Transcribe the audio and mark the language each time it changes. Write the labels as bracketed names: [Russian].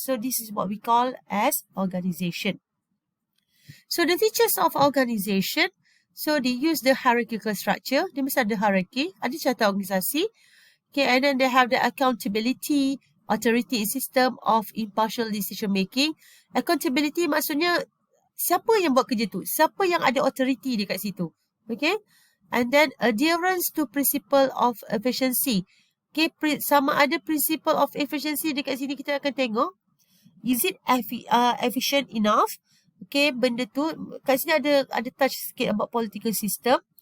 [English] So this is what we call as organization. So the features of organization, so they use the hierarchical structure. [Malay] Dia mesti ada hierarchy, ada carta organisasi. [English] Okay, and then they have the accountability, authority system of impartial decision making. [Malay] Accountability maksudnya siapa yang buat kerja tu? Siapa yang ada authority dekat situ? Okay. [English] And then adherence to principle of efficiency. [Malay] Okay, sama ada [English] principle of efficiency [Malay] dekat sini kita akan tengok. [English] Is it efficient enough? Okay, [Malay] benda tu kat sini ada touch sikit [English] about political system.